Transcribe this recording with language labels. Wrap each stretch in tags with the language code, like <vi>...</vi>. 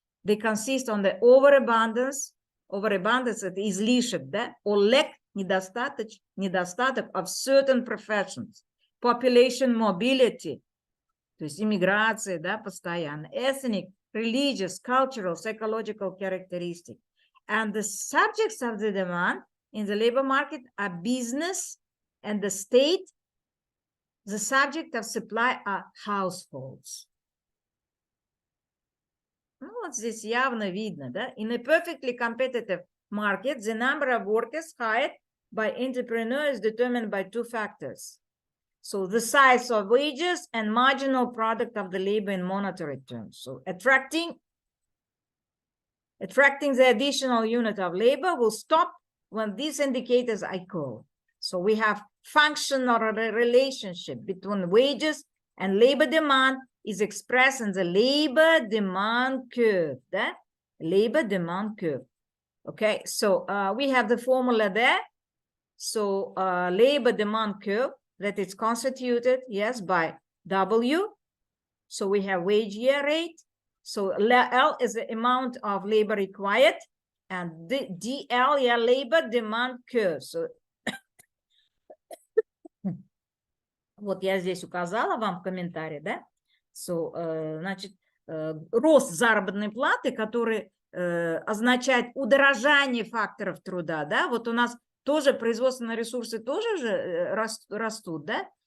<en>They consist on the overabundance</en> <ru>это излишек, да,</ru> <en>or lack,</en> <ru>недостаток</ru> <en>of certain professions, population mobility,</en> <ru>то есть иммиграция, да, постоянно,</ru> <en>ethnic, religious, cultural, psychological characteristics. And the subjects of the demand in the labor market are business and the state. The subject of supply are households.</en> <ru>Ну, вот здесь явно видно, да?</ru> <en>In a perfectly competitive market, the number of workers hired by entrepreneurs is determined by two factors. So the size of wages and marginal product of the labor in monetary terms. So attracting the additional unit of labor will stop when these indicators are equal. So we have functional relationship between wages and labor demand is expressed in the labor demand curve. The labor demand curve. Okay, so we have the formula there. So labor demand curve that is constituted, yes, by W. So we have wage year rate. So L is the amount of labor required, and the DL, yeah, labor demand curve.</en> <ru>So вот я здесь указала вам в комментарии, да? So, значит, рост заработной платы, который означает удорожание факторов труда, да? Вот у нас тоже производственные ресурсы тоже же растут, да?</ru>